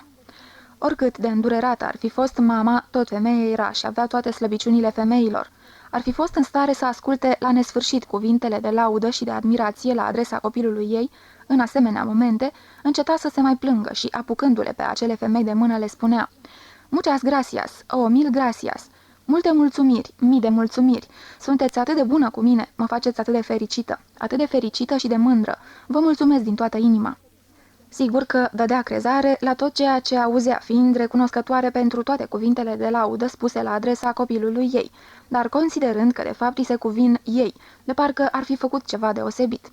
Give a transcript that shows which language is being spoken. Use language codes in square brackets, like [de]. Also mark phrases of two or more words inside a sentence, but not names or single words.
[ro] Oricât de îndurerată ar fi fost mama, tot femeie era și avea toate slăbiciunile femeilor. Ar fi fost în stare să asculte la nesfârșit cuvintele de laudă și de admirație la adresa copilului ei, în asemenea momente, înceta să se mai plângă și, apucându-le pe acele femei de mână, le spunea: [es] "Muchas gracias, mil gracias, [ro] multe mulțumiri, mii de mulțumiri, sunteți atât de bună cu mine, mă faceți atât de fericită și de mândră, vă mulțumesc din toată inima." Sigur că dădea crezare la tot ceea ce auzea, fiind recunoscătoare pentru toate cuvintele de laudă spuse la adresa copilului ei, dar considerând că de fapt îi se cuvin ei, de parcă ar fi făcut ceva deosebit.